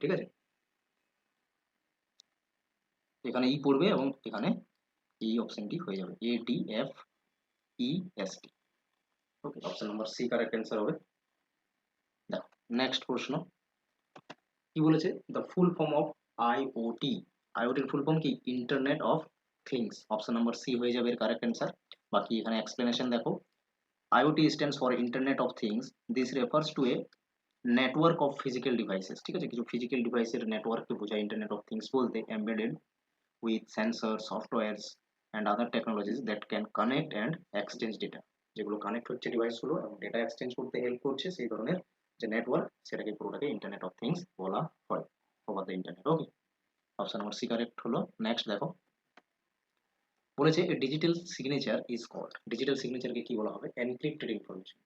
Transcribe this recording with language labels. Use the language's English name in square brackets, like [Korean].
[Bangla] ঠিক আছে, এখানে ই পড়বে এবং এখানে এই অপশনটি হয়ে যাবে A D F E S T. Okay, option number C correct answer হবে। দেখো নেক্সট প্রশ্ন কি বলেছে, [English] the full form of IOT, [Bangla] আইওটির full form কি, internet of things. Option number C হয়ে যাবে এর কারেক্ট অ্যান্সার। বাকি এখানে এক্সপ্লেনেশন দেখো, [English] IoT stands for Internet of Things. This refers to a network of physical devices. [Bangla] ঠিক আছে, কিছু ফিজিক্যাল ডিভাইসের নেটওয়ার্ককে বোঝায় ইন্টারনেট অফ থিংস বলতে, [English] embedded with sensors, softwares and other technologies that can connect and exchange data. [Bangla] যেগুলো connect হচ্ছে ডিভাইসগুলো এবং ডেটা এক্সচেঞ্জ করতে হেল্প করছে, সেই ধরনের যে নেটওয়ার্ক, সেটাকে পুরোটাকে ইন্টারনেট অফ থিংস বলা হয়, over the internet. Okay, option number C correct হলো। নেক্সট দেখো বলেছে [English] digital signature is called, [Bangla] digital সিগনেচারকে কি বলা হবে, এনক্রিপ্টেড ইনফরমেশন।